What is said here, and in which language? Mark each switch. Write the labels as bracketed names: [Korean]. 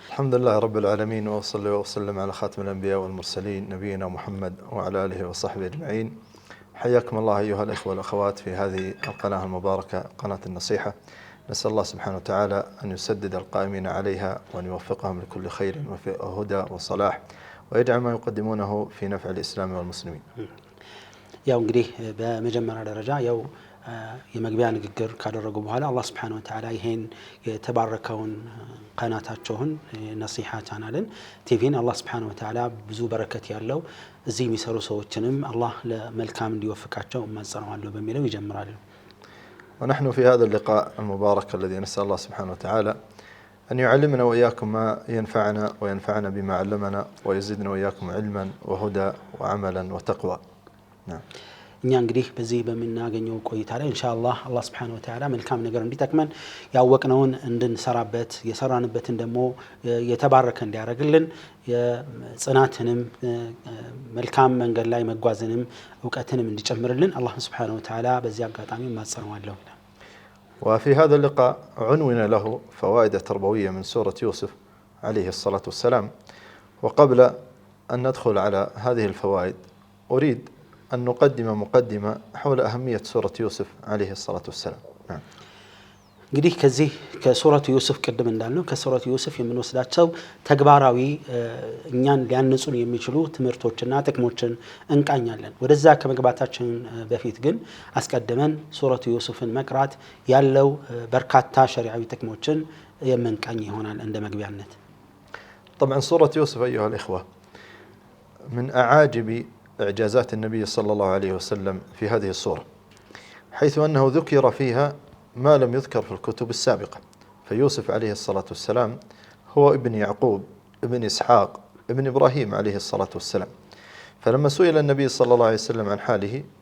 [Arabic] الحمد لله رب العالمين واصلي واسلم على خاتم الانبياء والمرسلين نبينا محمد وعلى اله وصحبه اجمعين حياكم الله أيها الإخوة والأخوات في هذه القناة المباركة قناة النصيحة نسأل الله سبحانه وتعالى أن يسدد القائمين عليها وأن يوفقهم لكل خير وهدى وصلاح ويجعل ما يقدمونه في نفع الإسلام والمسلمين [Amharic] ያው እንግዲህ በመጀመሪያ ደረጃ ያው የመግቢያ ንግግር ካደረጉ በኋላ አላህ Subhanahu Wa Ta'ala ይሄን የተባረከውን ቀናታቸውን ነሲሃ ቻናልን ቲቪን አላህ Subhanahu Wa Ta'ala ብዙ በረከት ያለው እዚህ የሚሰሩ ሰዎችንም አላህ ለመልካም እንዲወፍቃቸው ማጸናዋለሁ በሚለው ይጀምራሉ [Arabic] ونحن في هذا اللقاء المبارك الذي نسأل الله سبحانه وتعالى أن يعلمنا وإياكم ما ينفعنا وينفعنا بما علمنا ويزيدنا وإياكم علما وهدى وعملا وتقوى نعم [Amharic] እኛ እንግዲህ በዚህ በመናገኘው ቆይታ ላይ ኢንሻአላህ አላህ Subhanahu Wa Ta'ala መልካም ነገር እንዲጠቅመን ያወቅነውን እንድንሰራበት የሰራንበትን ደግሞ የተባረከ እንዲያረግልን የጽናትንም መልካም መንገድ ላይ መጓዝንም ዕውቀትንም እንዲጨምርልን አላህ Subhanahu Wa Ta'ala በዚህ አጋጣሚ ማጸናዋለሁ [Arabic] وفي هذا اللقاء عنونا له فوائد تربوية من سورة يوسف عليه الصلاة والسلام وقبل أن ندخل على هذه الفوائد أريد أن نقدم مقدمة حول أهمية سورة يوسف عليه الصلاة والسلام نعم. [Amharic] እንግዲህ ከዚህ ከሱረቱ ዩሱፍ ቀደም እንዳልነው ከሱረቱ ዩሱፍ የምንወስዳቸው ተግባራዊ እኛን ሊያንጹን የሚችሉ ትምህርቶችና ጥቅሞችን እንቃኛለን ወደዛ ከመግባታችን በፊት ግን አስቀድመን ሱረቱ ዩሱፍን መቅራት ያለው በርካታ ሸሪዓዊ ጥቅሞችን የምንቃኝ ይሆናል እንደ መግቢያነት [Arabic] طبعا سورة يوسف أيها الإخوة من أعاجب إعجازات النبي صلى الله عليه وسلم في هذه السورة حيث أنه ذكر فيها ما لم يذكر في الكتب السابقة فيوسف عليه الصلاة والسلام هو ابن يعقوب ابن إسحاق ابن إبراهيم عليه الصلاة والسلام فلما سئل النبي صلى الله عليه وسلم عن حاله